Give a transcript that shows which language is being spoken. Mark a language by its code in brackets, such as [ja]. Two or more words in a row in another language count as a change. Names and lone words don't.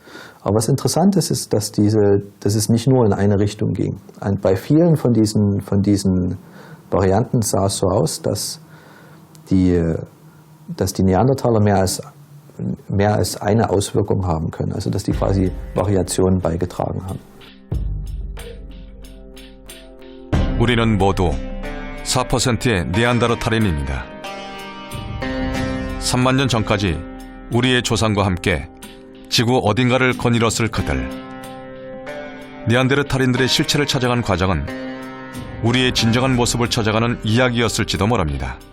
[de] Aber was interessant ist, ist, dass es nicht nur in eine Richtung ging. Bei vielen von diesen Varianten sah es so aus, dass die Neandertaler mehr als eine Auswirkung haben können, also dass die quasi Variationen beigetragen haben. [ko] 우리는 모두 4%의 네안데르탈인입니다. 3만 년 전까지 우리의 조상과 함께 지구 어딘가를 거닐었을 그들. 네안데르탈인들의 실체를 찾아간 과정은 우리의 진정한 모습을 찾아가는 이야기였을지도 모릅니다.